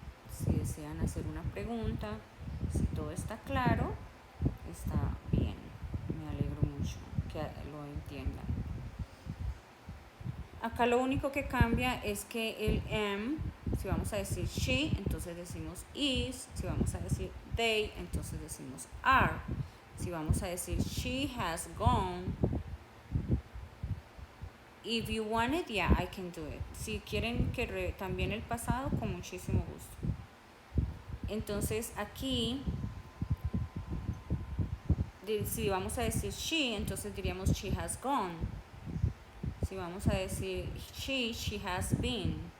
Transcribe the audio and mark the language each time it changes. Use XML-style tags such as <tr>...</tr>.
<es>Si desean hacer una pregunta, si todo está claro, está bien. Me alegro mucho que lo entiendan. Acá lo único que cambia es que el am, si vamos a decir she, entonces decimos is. Si vamos a decir they, entonces decimos are. Si vamos a decir</es> <en>she has gone, if you want it, yeah, I can do it.</en> <es>Si quieren que también el pasado, con muchísimo gusto. Entonces aquí, si vamos a decir she, entonces diríamos</es> <en>she has gone.</en> <es>Si vamos a decir</es> <en>she has been.</en>